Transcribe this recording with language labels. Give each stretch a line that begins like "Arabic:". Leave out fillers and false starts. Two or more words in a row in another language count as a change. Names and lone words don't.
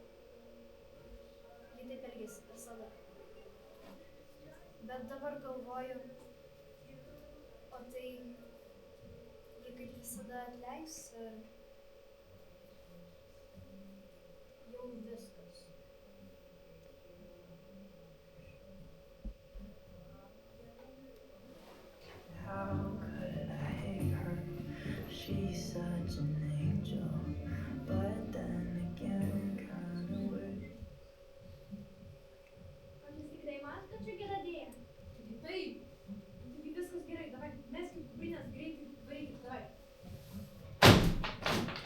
Lithuanian: Ji taip elgėsi visada. Bet dabar galvoju, o tai ji kaip visada atleis ir jau viskas.
English: How could I hate her? She's such an angel, but then again, kinda weird.
Lithuanian: Ar jūs tikrai matote, kad čia gera idėja? Taigi taip. Taigi viskas gerai, davai, meskim kuprinės greitai, varykit, davai.